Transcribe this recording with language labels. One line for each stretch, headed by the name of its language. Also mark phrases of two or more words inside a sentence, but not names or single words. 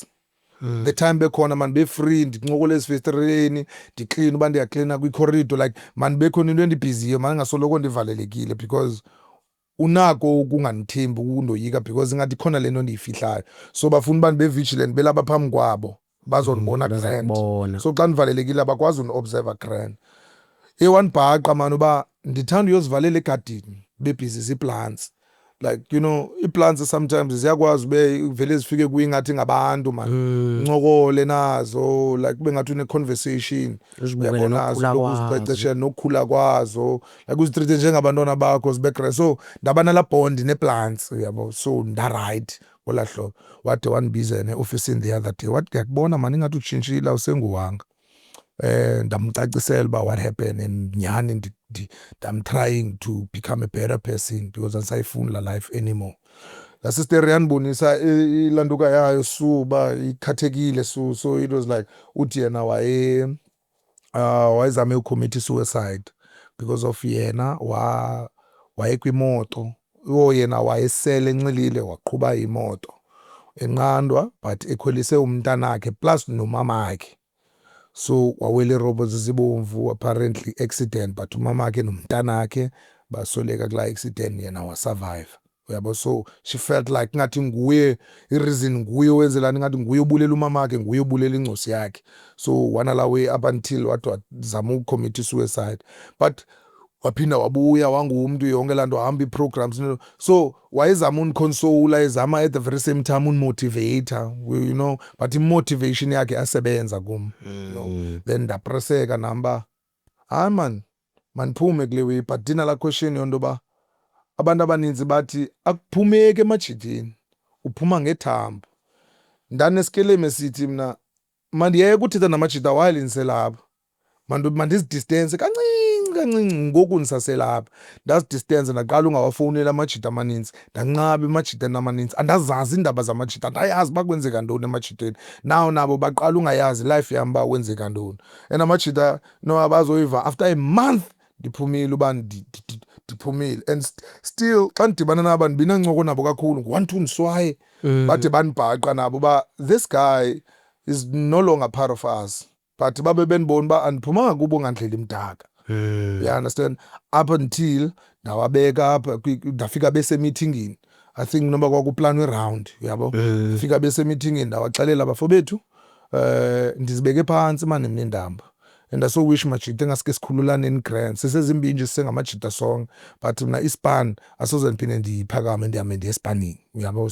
English: The time
Xhosa: bekhona mandibe free ndincokola ezifestereni ndiclean uba ndiyaklina kwicorridor like mandibe khona into endibhiziyo mandingasoloko ndivalelekile because unako ukungandithembi ukundoyika because ingathi khona le nto ndiyifihlayo. So bafuna uba ndibe vigilant belapha phambi kwabo bazondibona grand. So xa ndivalelekile abakwazi uni-observa grand. Wandibhaqa mani uba ndithanda uyozivalela egadini bebhizi zii-plants
English: like you know
Xhosa: ii-plants sometimes ziyakwazi ube vele zifike kuyo ingathi ngabantu man uncokole nazo like kube ngathi une-conversation uzicecesha nokukhula kwazo like uzitreat njengabantwana bakho zibe grand. So ndaba nala bond nee-plants uyabo. So ndaright ngolaa hlobo. Wade wandibiza ne-ofisini the other day wathi ndiyakubona mani ingathi utshintshile awusenguwanga. Ndamcacisela uba
English: what happened and nyhani I'm trying to become a better person because
Xhosa: andisayifuni la
English: life anymore.
Xhosa: La sister yandibonisa ilantuka yayo suba ikhathekile
English: so it was like
Xhosa: uthi yena wayezame ucommit
English: suicide because of
Xhosa: yena wayekwimoto yena wayesele enxilile waqhuba imoto enqandwa but ekhwelise umntanakhe plus nomamakhe. So wawele irobhothi zibomvu apparently accident but umamakhe nomntanakhe basoleka kula accident yena wasurvive uyabo. So she felt like ngathi nguye i-reason, nguye owenzelani, ngathi nguye obulela umama wakhe, nguye obulela incosi yakhe. So wana la
English: way up until
Xhosa: wathi wazama ukucommit suicide, but waphinda wabuya wangumuntu yonke laa nto wahamba ii-programs. So wayezama uniconsola, ezama
English: at the very same time
Xhosa: unimotivator,
English: you know,
Xhosa: but imotivation yakhe asebenza kum,
English: you know.
Xhosa: Then ndapreseka namba hayi man mandiphume kule way, but dina laa question yonto ba abantu abaninzi bathi akuphumeki emajiteni, uphuma ngethambo. Ndaneskeleme esithi mna mandiyeke uthetha namajita while ndiselapha, mandizidistance kancinci ngoku ndisaselapha. Ndazidistance ndaqala ungawafowuneli amajita amaninzi, ndanqaba emajiteni amaninzi, andazazi iindaba zamajita, andayazi uba kwenzeka ntoni emajiteni. Now nabo baqala ungayazi life yam uba kwenzeka ntoni, and amajita no abazoyiva
English: after a month
Xhosa: ndiphumile uba ndiphumile. And still xa ndidibana nabo ndibinancoko nabo kakhulu, ngu-1 2 ndiswaye bade bandibhaqa nabo uba
English: this guy is no longer part of us,
Xhosa: but babe bendibona uba andiphumanga kubo ngandlela imdaka.
English: You understand?
Xhosa: Up until ndawabeka apha ndafika besemithingini,
English: I think
Xhosa: noba kwakuplanwe round, uyabo. Fika besemithingini ndawaxelela bafo bethu ndizibeke phantsi mani mna iindaba,
English: and I so wish
Xhosa: majita engaske sikhululaneni grand, sisezimbini nje sisengamajita sonke, but mna ispan asoze ndiphinde ndiphakame ndihambe ndiye espanini, uyabo.